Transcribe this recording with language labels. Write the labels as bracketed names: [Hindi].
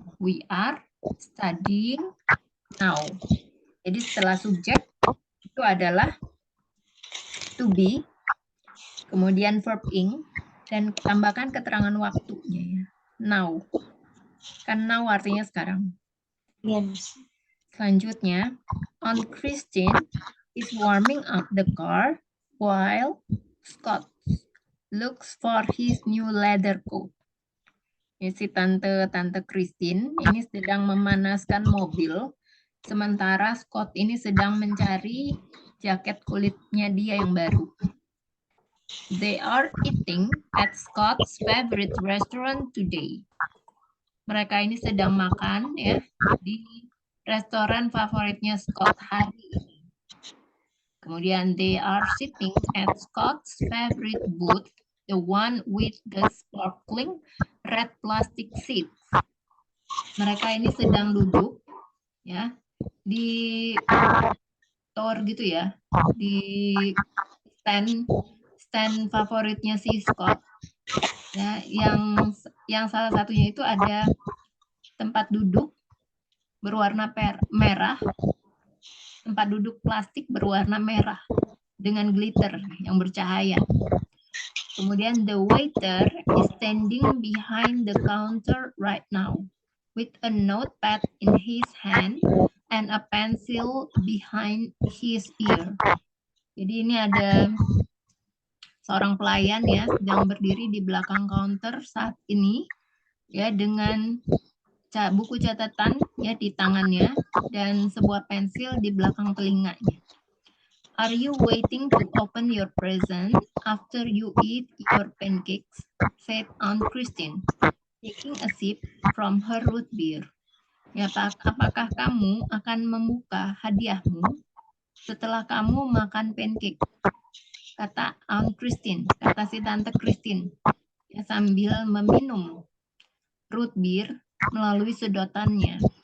[English] We are studying now. [Indonesian] Jadi setelah subjek itu adalah to be, kemudian verb ing, dan tambahkan keterangan waktunya ya. Now. Kan now artinya sekarang. Iya, Miss. Selanjutnya, [English] on Christine is warming up the car while Scott looks for his new leather coat. [Indonesian] Ya, si tante Christine ini sedang memanaskan mobil, sementara Scott ini sedang mencari jaket kulitnya dia yang baru. [English] They are eating at Scott's favorite restaurant today. [Indonesian] Mereka ini sedang makan ya di restoran favoritnya Scott hari ini. Kemudian [English] they are sitting at Scott's favorite booth, the one with the sparkling red plastic seats. [Indonesian] Mereka ini sedang duduk ya di tower gitu ya, di stand favoritnya si Scott ya, yang salah satunya itu ada tempat duduk berwarna merah, tempat duduk plastik berwarna merah dengan glitter yang bercahaya. Kemudian [English] the waiter is standing behind the counter right now with a notepad in his hand and a pencil behind his ear. [Indonesian] Jadi ini ada seorang pelayan ya sedang berdiri di belakang counter saat ini ya dengan buku catatan ya di tangannya dan sebuah pensil di belakang telinganya. [English] Are you waiting to open your present after you eat your pancakes? Said Aunt Christine, taking a sip from her root beer. [Indonesian] Ya, apakah kamu akan membuka hadiahmu setelah kamu makan pancake? Kata Aunt Christine, kata si Tante Christine, ya, sambil meminum root beer melalui sedotannya.